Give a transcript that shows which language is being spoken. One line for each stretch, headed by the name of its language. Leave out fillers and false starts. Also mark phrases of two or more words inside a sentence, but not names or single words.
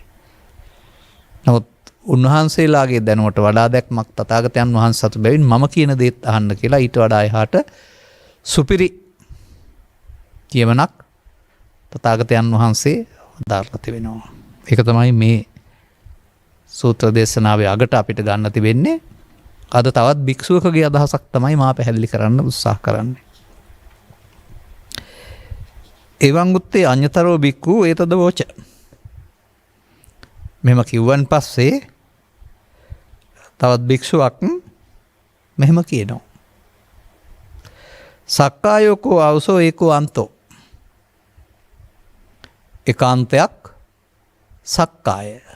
Sinhala: නමුත් උන්වහන්සේලාගේ දැනුමට වඩා දැක්මක් තථාගතයන් වහන්සේ සතු බැවින් මම කියන දේත් අහන්න කියලා ඊට වඩා එහාට සුපිරි කියමනක් තථාගතයන් වහන්සේ දාලා තිබෙනවා. ඒක තමයි මේ සූත්‍ර දේශනාවේ අගට අපිට ගන්න තිබෙන්නේ. අද තවත් භික්ෂුවකගේ අදහසක් තමයි මා පැහැදිලි කරන්න උත්සාහ කරන්නේ.
Pali: එවං උත්තේ අඤ්‍යතරෝ භික්ඛු ඒතද වෝච.
Sinhala: මෙහෙම කිව්වන් පස්සේ තවත් භික්ෂුවක් මෙහෙම කියනවා.
Pali: සක්කායෝකෝ අවසෝ ඒකෝ අන්තෝ.
Sinhala: එකාන්තයක් සක්කාය.